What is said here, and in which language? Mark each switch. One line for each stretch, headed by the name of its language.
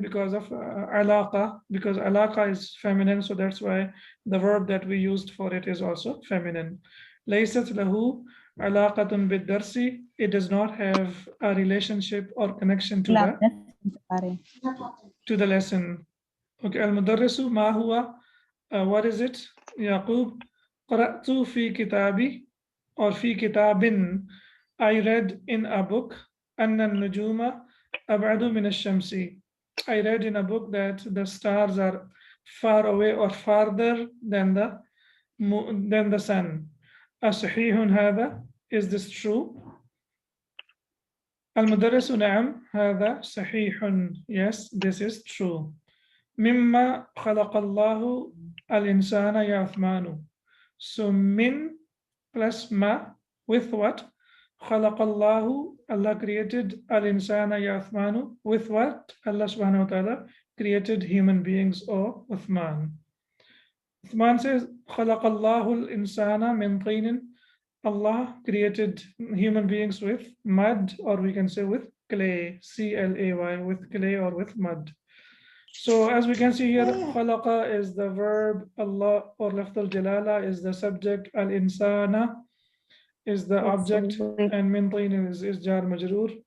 English: Because of علاقة, because علاقة is feminine, so that's why the verb that we used for it is also feminine.
Arabic: ليست له علاقة بالدرس.
English: It does not have a relationship or connection to the lesson.
Arabic: Okay, المدرس ما هو?
English: What is it?
Arabic: يعقوب قرأت في كتابي or في كتاب.
English: I read in a book
Arabic: أن النجوم أبعد من الشمس.
English: I read in a book that the stars are far away or farther than the sun.
Arabic: أصحيح هذا?
English: Is this true?
Arabic: المدرس نعم هذا صحيح.
English: Yes, this is true.
Arabic: مما خلق الله الإنسان يا عثمان.
English: So min plus ma with what?
Arabic: خلق الله,
English: Allah created
Arabic: al-insana ya Uthmanu.
English: With what? Allah subhanahu wa ta'ala created human beings, O Uthman. Uthman says
Arabic: خلق الله الإنسان من طين.
English: Allah created human beings with mud, or we can say with clay, C-L-A-Y, with clay or with mud. So as we can see here, khalaqa is the verb, Allah or lafz al-jalala is the subject, al-insana is the object, and min teen is jar majroor.